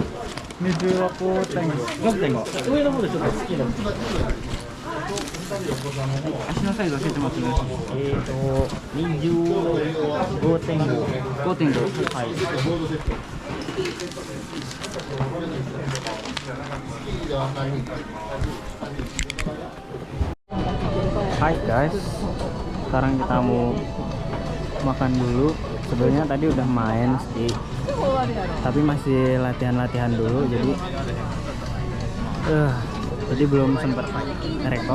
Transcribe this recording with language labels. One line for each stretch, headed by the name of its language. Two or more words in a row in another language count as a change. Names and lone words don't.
Japanese: 水は6.5。上の方でちょっと好きな足のサイズ教えてもらってもいいですか。25.5。5.5。
Indonesian: はい。Hai guys, sekarang kita mau makan dulu. Sebenarnya tadi udah main ski, tapi masih latihan dulu. Jadi belum sempat rekod.